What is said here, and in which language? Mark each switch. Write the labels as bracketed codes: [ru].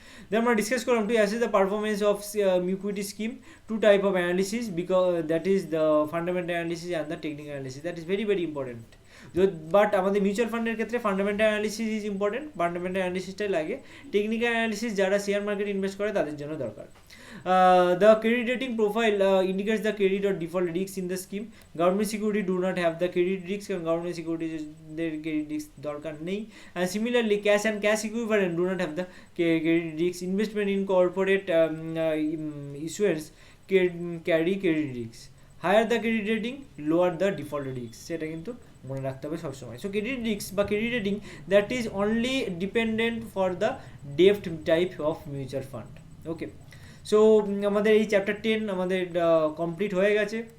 [en] Then [bn] আমরা discuss করলাম [en] To assess the performance of equity scheme, two type of analysis, because that is the fundamental analysis and the technical analysis, that is very very important. [bn] But আমাদের mutual ফান্ডের ক্ষেত্রে fundamental analysis is important, fundamental অ্যানালিসিসটাই লাগে। Technical analysis যারা share market invest করে তাদের জন্য দরকার। [en] The credit rating profile indicates the credit or default risks in the scheme. Government security do not have the credit risks, and government securities their credit risks [bn] দরকার নেই। [en] And similarly, cash and cash equivalent do not have the credit risks. Investment in corporate issuance carry credit risks. Higher the credit rating, lower the default risks, [bn] সেটা কিন্তু মনে রাখতে হবে সবসময়। [en] So credit risk বা credit rating, that is only dependent for the ডেপ্ট type of mutual fund. [bn] Okay, so আমাদের এই chapter 10 আমাদের কমপ্লিট হয়ে গেছে।